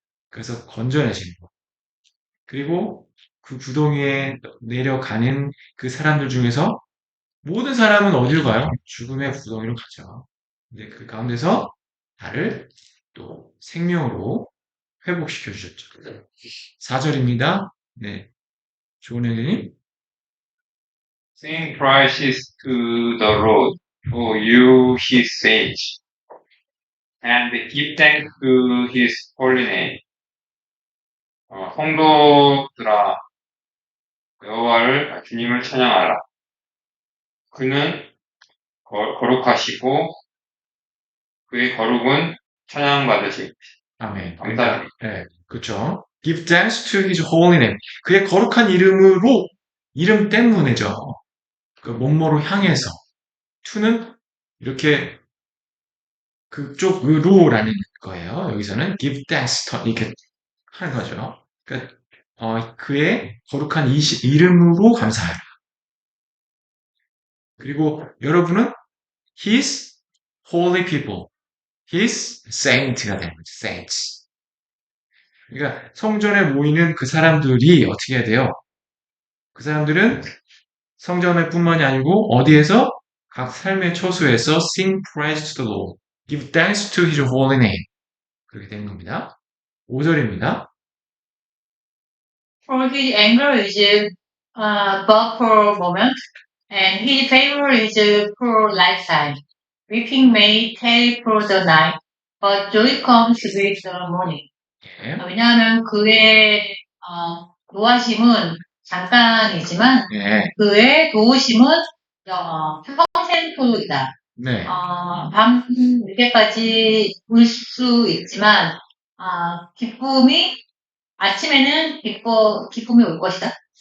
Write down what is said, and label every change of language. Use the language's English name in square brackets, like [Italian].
[Korean] 그래서 건져내시는 거. 그리고 그 구덩이에 내려가는 그 사람들 중에서 모든 사람은 어디로 가요? 죽음의 구덩이로 가죠. 근데 그 가운데서 나를 또 생명으로 회복시켜 주셨죠. 4절입니다. 네. 좋은 애님. [English] Sing praises to the Lord, O you his saints. and give thanks to his holy name. [Korean] 성도들아, 여호와를 주님을 찬양하라. 그는 거룩하시고 그의 거룩은 찬양받으시고. 아멘. 감사드립니다. 네, 그렇죠. [English] Give thanks to his holy name. [Korean] 그의 거룩한 이름으로 이름 때문에죠. 그 뭐뭐로 향해서. to는 이렇게 그쪽으로라는 거예요. 여기서는 [English] give thanks [Korean] 이렇게 하는 거죠. 그러니까 그의 거룩한 이름으로 감사하라. 그리고 여러분은 [English] his holy people, his saint [Korean] 가 되는 거죠. [English] saints. [Korean] 그러니까 성전에 모이는 그 사람들이 어떻게 해야 돼요? 그 사람들은 성전에 뿐만이 아니고 어디에서? 각 삶의 처소에서 [English] sing praise to the Lord, give thanks to his holy name. [Korean] 그렇게 되는 겁니다. 5절입니다. [English] For his anger is but for a moment, and his favor is for a lifetime. Weeping may tarry for the night, but joy comes with the morning. [Korean] 예. 왜냐하면 그의 노하심은 잠깐이지만 네. 그의 도우심은 평생토록이다. 네. 밤 늦게까지 울 수 있지만 기쁨이 아침에는 기쁨이 올 것이다.